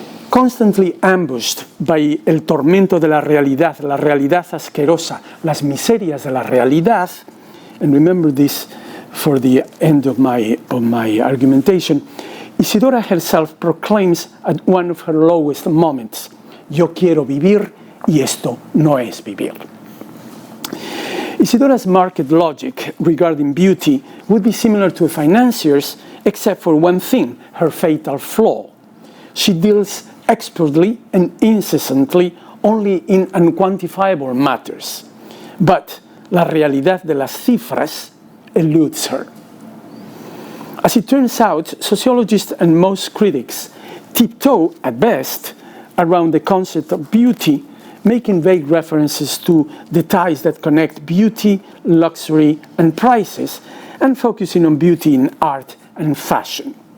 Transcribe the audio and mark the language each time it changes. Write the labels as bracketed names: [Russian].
[English] Constantly ambushed by [Spanish] el tormento de la realidad [English] asquerosa, las miserias de la realidad, and remember this for the end of my argumentation, Isidora herself proclaims at one of her lowest moments, [Spanish] yo quiero vivir y esto no es vivir. [English] Isidora's market logic regarding beauty would be similar to a financier's, except for one thing, her fatal flaw. She deals expertly and incessantly only in unquantifiable matters. [Spanish] But la realidad de las cifras [English] eludes her. As it turns out, sociologists and most critics tiptoe, at best, around the concept of beauty, making vague references to the ties that connect beauty, luxury, and prices, and focusing on beauty in art and fashion.